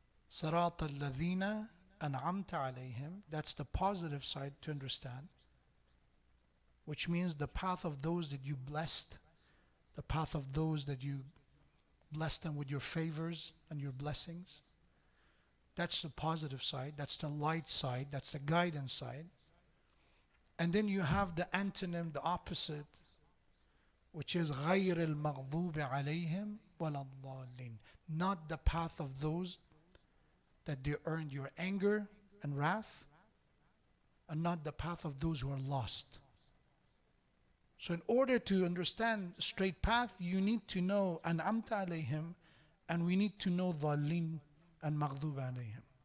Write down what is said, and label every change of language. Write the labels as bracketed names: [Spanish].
[English] Sirat al-Ladhina an'amta alayhim, that's the positive side to understand, which means the path of those that you blessed, the path of those that you blessed them with your favors and your blessings. That's the positive side, that's the light side, that's the guidance side. And then you have the antonym, the opposite, which is [Arabic] غَيْرِ الْمَغْضُوبِ عَلَيْهِمْ وَلَا الضَّالِّينَ. [English] Not the path of those that they earned your anger and wrath, and not the path of those who are lost. So in order to understand straight path, you need to know [Arabic] أَنْعَمْتَ عَلَيْهِمْ, [English] and we need to know ضَالِّينَ and [Arabic] مَغْضُوبَ عَلَيْهِمْ.